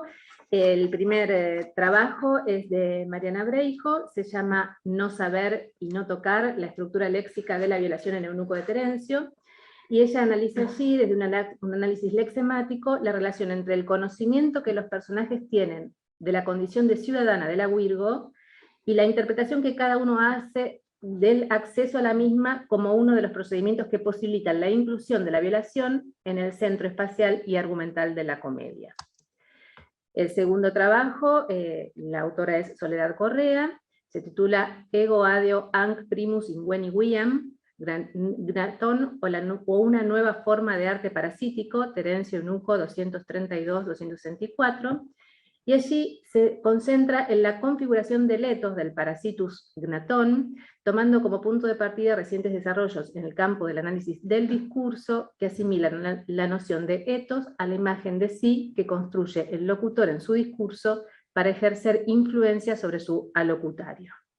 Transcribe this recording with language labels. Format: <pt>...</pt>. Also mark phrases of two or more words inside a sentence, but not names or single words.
<es>El primer trabajo es de Mariana Breijo, se llama No saber y no tocar, la estructura léxica de la violación en eunuco de Terencio, y ella analiza allí, desde un análisis lexemático, la relación entre el conocimiento que los personajes tienen de la condición de ciudadana de la Virgo, y la interpretación que cada uno hace del acceso a la misma como uno de los procedimientos que posibilitan la inclusión de la violación en el centro espacial y argumental de la comedia. El segundo trabajo, la autora es Soledad Correa, se titula Ego adeo anc primus ingueni viam, Gratón o una nueva forma de arte parasítico, Terencio Eunuco 232-264, y allí se concentra en la configuración del etos del Parasitus gnatón, tomando como punto de partida recientes desarrollos en el campo del análisis del discurso que asimilan la noción de etos a la imagen de sí que construye el locutor en su discurso para ejercer influencia sobre su alocutario.</es>